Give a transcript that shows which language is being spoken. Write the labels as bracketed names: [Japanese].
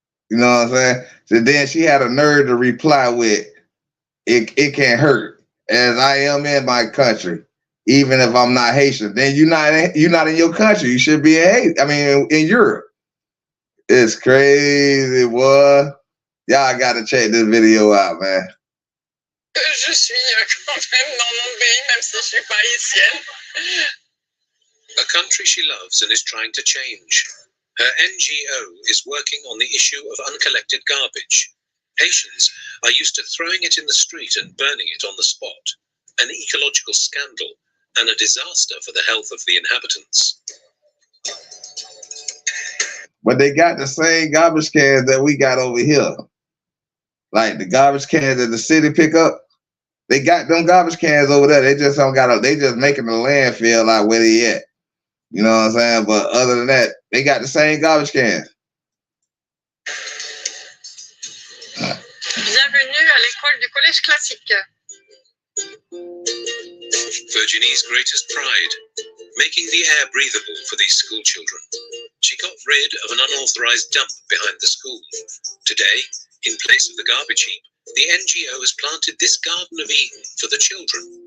[English] You know what I'm saying? So then she had a nerve to reply with, it can't hurt as I am in my country, even if I'm not Haitian. Then you're not in your country. You should be in Haiti. I mean, in Europe. It's crazy, boy. Y'all got to check this video out, man. [French] Je suis quand même dans mon pays, même si je suis pas haïtienne. [English] A country she loves and is trying to change. Her NGO is working on the issue of uncollected garbage. Haitians are used to throwing it in the street and burning it on the spot, an ecological scandal and a disaster for the health of the inhabitants. But they got the same garbage cans that we got over here. Like the garbage cans that the city pick up, they got them garbage cans over there. They just making the landfill out where they at. You know what I'm saying? But other than that, they got the same garbage cans. [French] Bienvenue à l'école du collège classique. [English] Virginie's greatest pride, making the air breathable for these school children. She got rid of an unauthorized dump behind the school. Today, in place of the garbage heap, the NGO has planted this Garden of Eden for the children.